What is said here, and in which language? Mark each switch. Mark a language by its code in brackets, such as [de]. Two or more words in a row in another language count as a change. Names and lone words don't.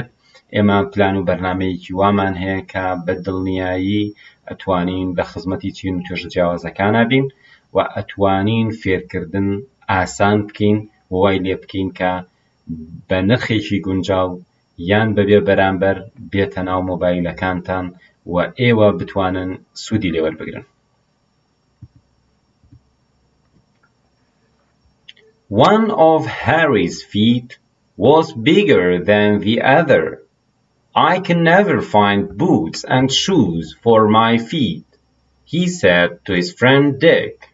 [ckb] ئێمە پلان و بەرنامەیەکی وامان هەیە کە بە دڵنیایی ئەتوانین بە خزمەتی چین و توێژە جیاوازەکانە بین و ئەتوانین فێرکردن ئاسان بکەین و وای لێ بکەین کە بە نرخێکی گونجاو یان بەبێ بەرامبەر بێتە ناو مۆبایلەکانتان و ئێوە بتوانن سوودی لێ وەربگرن. [en] One of Harry's feet was bigger than the other. I can never find boots and shoes for my feet, he said to his friend Dick.